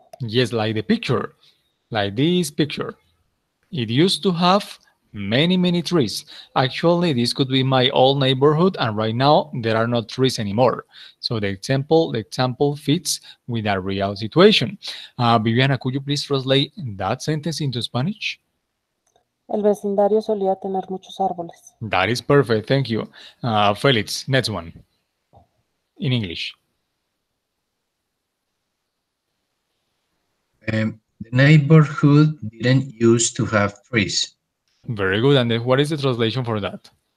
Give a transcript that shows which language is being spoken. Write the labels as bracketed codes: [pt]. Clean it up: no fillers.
[en] Yes, like the picture, like this picture. It used to have many trees. Actually, this could be my old neighborhood, and right now there are not trees anymore. So the example fits with a real situation. Viviana, could you please translate that sentence into Spanish? [es] El vecindario solía tener muchos árboles. [en] That is perfect. Thank you. Felix, next one in English. The neighborhood didn't used to have trees. Very good. And what is the translation for that?